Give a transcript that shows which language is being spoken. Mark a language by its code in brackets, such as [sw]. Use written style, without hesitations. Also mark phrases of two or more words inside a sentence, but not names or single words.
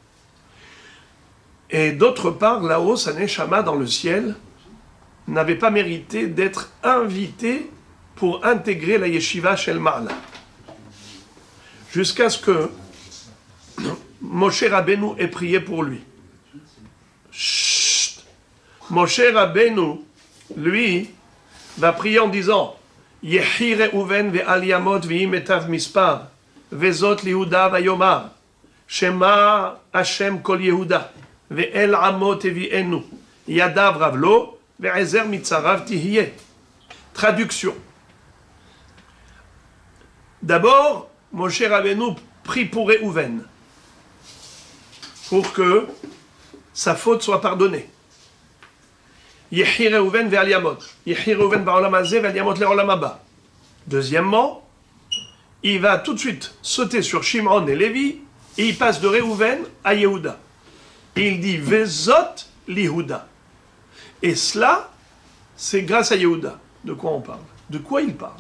[fr] Et d'autre part, là-haut, sa Neshama dans le ciel n'avait pas mérité d'être invité pour intégrer la [he] ישיבה של מעלה. [fr] Jusqu'à ce que Moshe Rabbeinu ait prié pour lui. Chut. Moshe Rabbeinu, lui, va prier en disant [he] יחי ראובן ואל ימות ויהי מתיו מספר וזאת ליהודה ויאמר שמע ה' קול יהודה ואל עמו תביאנו ידיו רב לו ועזר מצריו תהיה. [fr] Traduction. D'abord, Moshe Rabbeinu prie pour Reuven, pour que sa faute soit pardonnée. [he] יחי ראובן ואל ימות. יחי ראובן בעולם הזה ואל ימות לעולם הבא. [fr] Deuxièmement, il va tout de suite sauter sur Shimon et Lévi, et il passe de Reuven à Yehuda. Et il dit [he] וזאת ליהודה. [fr] Et cela, c'est grâce à Yehuda. De quoi on parle? De quoi il parle?